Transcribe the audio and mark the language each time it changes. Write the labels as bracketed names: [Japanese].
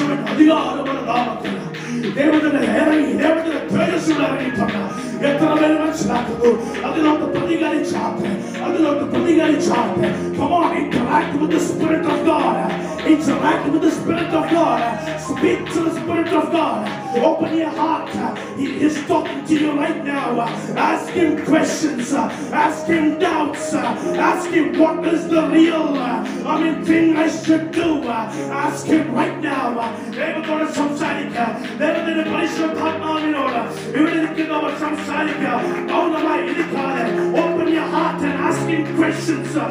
[Malayalam] അധികാരമുള്ള നാമത്തിൽ ദൈവത്തിന്റെ ഇറങ്ങി ദൈവത്തിന്റെ തേജസ്സുകൾ ഇറങ്ങിയിട്ടുണ്ട്. എത്ര പേര് മനസ്സിലാക്കുന്നു അതിനോട്ട് പ്രതികരിച്ചാട്ടെ അതിനോട്ട് പ്രതികരിച്ചാട്ടെ. [English] Come on, interact with the Spirit of God. Interact with the Spirit of God. Speak to the Spirit of God. Open your heart. He is talking to you right now. Ask him questions. Ask him doubts. Ask him what is the real thing I should do. Ask him right now. [Malayalam] ദൈവത്തോട് സംസാരിക്കുക. ദൈവത്തിന്റെ പരിശുദ്ധാത്മാവിനോട് ഇവിടെ ഇരിക്കുന്നവർ സംസാരിക്കുക. മൗനമായി ഇരിക്കാതെ [English] open your heart and ask him questions.